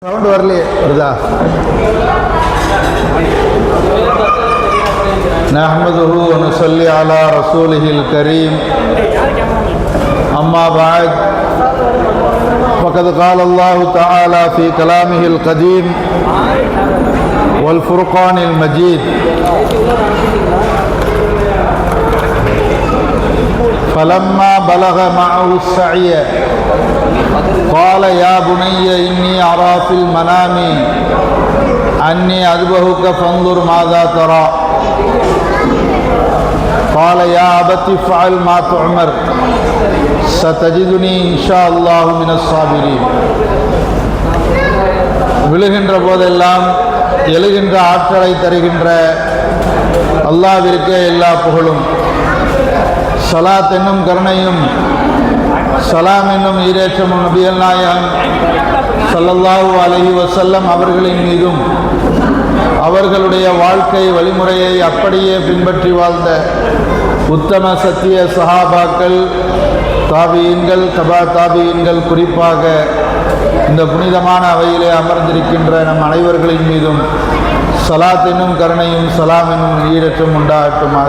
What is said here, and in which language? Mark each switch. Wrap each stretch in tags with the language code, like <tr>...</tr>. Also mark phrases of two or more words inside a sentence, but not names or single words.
<ta>சவுண்ட் வரலையே வருதா?</ta> <ar>نحمده ونصلي على رسوله الكريم. أما بعد. ஃபகத் قال الله تعالى في كلامه القديم والفرقان المجيد فلما بلغ معه السعي قال يا بني إني أرى في المنام أني أذبحك فانظر ماذا ترى قال يا أبت افعل ما تؤمر ستجدني إن شاء الله من الصابرين.</ar> <ta>விழுகின்ற போதெல்லாம் எழுகின்ற ஆற்றலை தருகின்ற அல்லாஹ்விற்கே எல்லா புகழும். ஸலாத் என்னும் கருணையும் சலாம் என்னும் ஈரேற்றமும் நபிகள் நாயகம்</ta> <ar>صلى الله عليه وسلم</ar> <ta>அவர்களின் மீதும் அவர்களுடைய வாழ்க்கை வழிமுறையை அப்படியே பின்பற்றி வாழ்ந்த உத்தம சத்திய சஹாபாக்கள், தாபியீன்கள், தபா தாபியீன்கள், குறிப்பாக இந்த புனிதமான அவையிலே அமர்ந்திருக்கின்ற நம் அனைவர்களின் மீதும் சலாத் என்னும் கருணையும் சலாம் என்னும் ஈரேற்றம் உண்டாகட்டுமாக.</ta>